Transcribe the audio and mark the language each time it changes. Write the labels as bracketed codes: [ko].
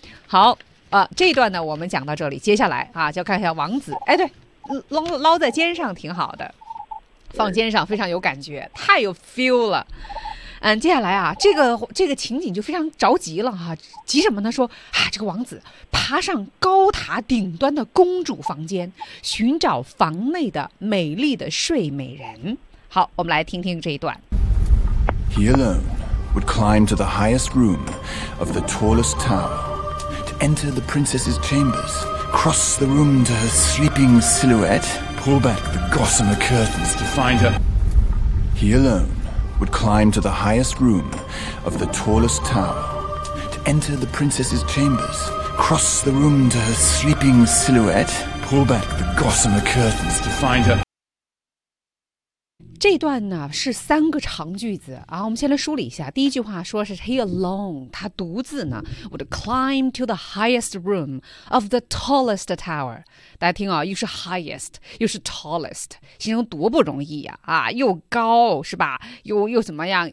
[zh] 好啊，这一段呢我们讲到这里，接下来啊就看一下王子，哎，对，捞在肩上挺好的，放肩上非常有感觉，太有 feel 了。嗯，接下来啊这个情景就非常着急了哈、啊、急什么呢，说啊这个王子爬上高塔顶端的公主房间，寻找房内的美丽的睡美人。好，我们来听听这一段。 [en] He alone would climb to the highest room of the tallest tower to enter the princess's chambers, cross the room to her sleeping silhouette, pull back the gossamer curtains to find her. He alone would climb to the highest room of the tallest tower to enter the princess's chambers. Cross the room to her sleeping silhouette. Pull back the gossamer curtains to find her. [zh] 这段呢是三个长句子啊，我们先来梳理一下。第一句话说是 [en] he alone， [zh] 他独自呢 [en] would climb to the highest room of the tallest tower。 [zh] 大家听啊，又是 highest， 又是 tallest， 形容多不容易呀 啊又高是吧？又怎么样？